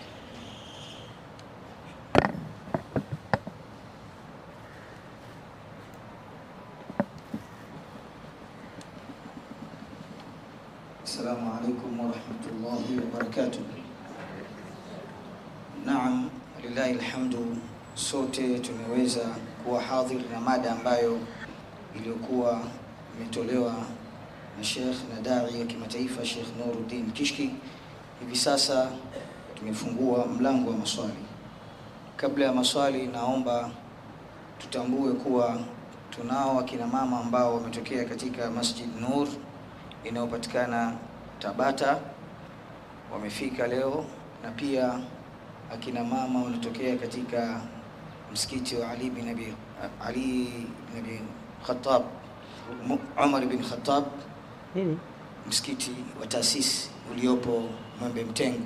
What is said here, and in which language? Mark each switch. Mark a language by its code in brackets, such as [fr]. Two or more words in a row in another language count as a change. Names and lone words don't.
[ar] السلام عليكم ورحمة الله وبركاته. نعم لله الحمد. [sw] Sote tumeweza kuwa hadhir na mada ambayo iliyokuwa imetolewa na Sheikh na dai ya kimataifa Sheikh Nuruddin Kishki. Hivi sasa tumefungua mlango wa maswali. Kabla ya maswali, naomba tutambue kuwa tunao akina mama ambao wametokea katika Masjid Nur inayopatikana Tabata, wamefika leo, na pia akina mama wanatokea katika msikiti wa Ali bin Abi Khattab, Umar bin Khattab, msikiti wa taasisi uliopo Mwembe Mtengu.